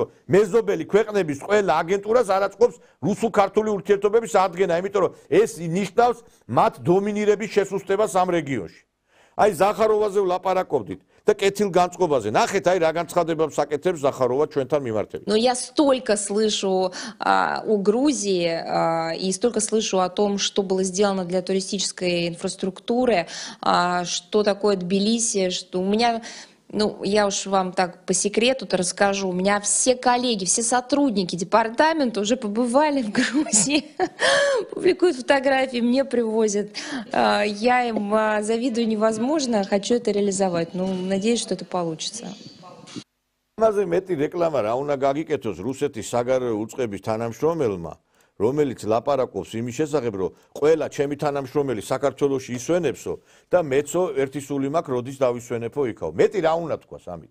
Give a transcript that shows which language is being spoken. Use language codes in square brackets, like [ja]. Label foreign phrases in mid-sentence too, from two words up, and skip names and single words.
[ka] მეზობელი ქვეყნების ყველა აგენტურას არ აწყობს რუსულ-ქართული ურთიერთობების ადგენა, იმიტომ რომ ეს ნიშნავს მათ დომინირების შესუსტებას ამ რეგიონში. აი ზახაროვაზე ვლაპარაკობდით და კეთილგანწყობაზე. ნახეთ, აი რა განცხადებებს აკეთებს ზახაროვა ჩვენთან მიმართებით. [ru] Но я столько слышу о Грузии и столько слышу о том, что было сделано для туристической инфраструктуры, что такое Тбилиси, что у меня... Ну, я уж вам так по секрету-то расскажу. У меня все коллеги, все сотрудники департамента уже побывали в Грузии, публикуют фотографии, мне привозят. Я им завидую невозможно, хочу это реализовать. Ну, надеюсь, что это получится. [ka] ამაზე მეტი რეკლამა რა უნდა გაგიკეთოს რუსეთის საგარეო უწყების თანამშრომელმა, რომელიც ლაპარაკობს იმის შესახებ, რომ ყველა ჩემი თანამშრომელი საქართველოში ისვენებსო და მეცო ერთი სული მაქვს, როდის დავისვენებო იქაო. მეტი რა უნდა თქვას ამით.